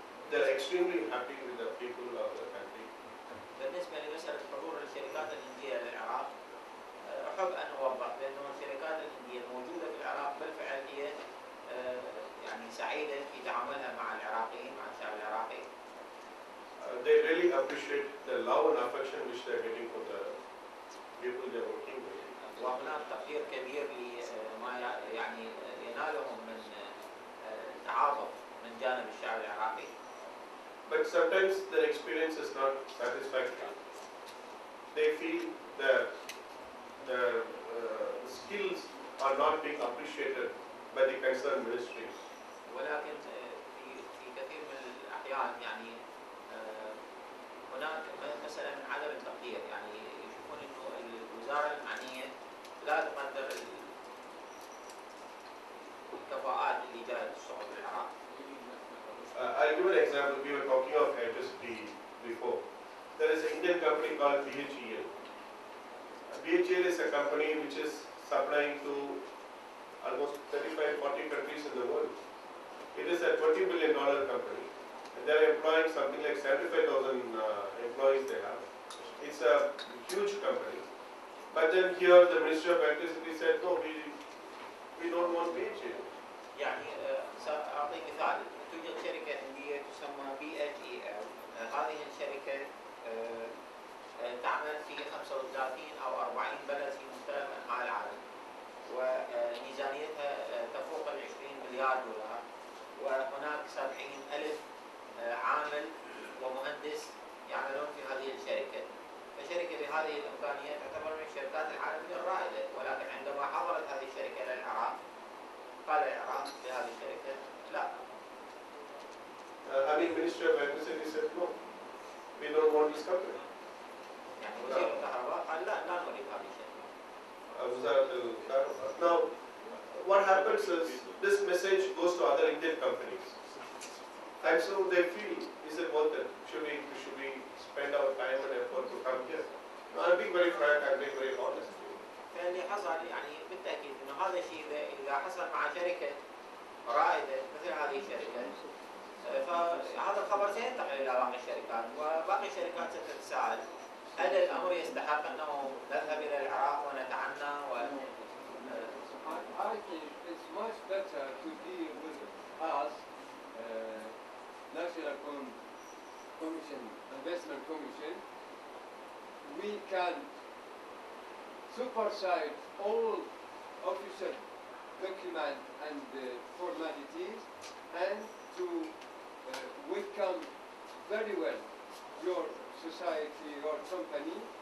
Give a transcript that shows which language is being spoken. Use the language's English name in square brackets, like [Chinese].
[English] They are extremely happy with the people of the country. [Arabic] بالنسبة لمسألة حضور الشركات الهندية للعراق، أحب أن أوضح بأن الشركات الهندية الموجودة في العراق بالفعل هي يعني سعيدة في تعاملها مع العراقيين، مع الشعب العراقي. [English] They really appreciate the love and affection which they are getting from the people they are working with. [Arabic] وهناك تقدير كبير لما يعني ينالهم من تعاطف من جانب الشعب العراقي. [English] But sometimes their experience is not satisfactory. They feel that their skills are not being appreciated by the concerned ministries. [Arabic] ولكن في كثير من الأحيان يعني هناك مسألة من عدم التقدير، يعني يشوفون إنه الوزارة المعنية لا تقدر الكفاءات اللي جاءت الشغل في العراق. [English] I'll give an example. We were talking of electricity before. There is an Indian company called BHEL. BHEL is a company which is supplying to almost 35-40 countries in the world. It is a $20 billion company. They are employing something like 75,000 employees they have. It's a huge company. But then here the Ministry of Electricity said, no, we don't want BHEL. [Arabic] يعني سأعطي مثال. توجد شركة هندية تسمى BHEL. هذه الشركة تعمل في 35 أو 40 بلد في مختلف أنحاء العالم، وميزانيتها تفوق $20 مليار، وهناك 70,000 عامل ومهندس يعملون في هذه الشركة. فشركة بهذه الإمكانيات تعتبر من الشركات العالمية الرائدة، ولكن عندما حضرت هذه الشركة للعراق قال العراق بهذه الشركة لا. [English] I mean, Ministry of Electricity said no, we don't want this company. [Arabic] يعني وزير الكهرباء قال لا نريد هذه الشركة. [English] Now, what happens is this message goes to other Indian companies, and so they feel, is it worth it? Should we spend our time and effort to come here? No, I'm being very frank. I'm being very honest. [Arabic] فاللي حصل يعني بالتأكيد إنه هذا الشيء إذا حصل مع شركة رائدة مثل هذه الشركة، فهذا الخبر سينتقل إلى باقي الشركات، وباقي الشركات ستتساءل هل الأمر يستحق أنه نذهب إلى العراق ونتعنى [English] I think it's much better to deal with us, National Commission, Investment Commission. We can supersede all official documents and formalities, and to welcome very well your society or company.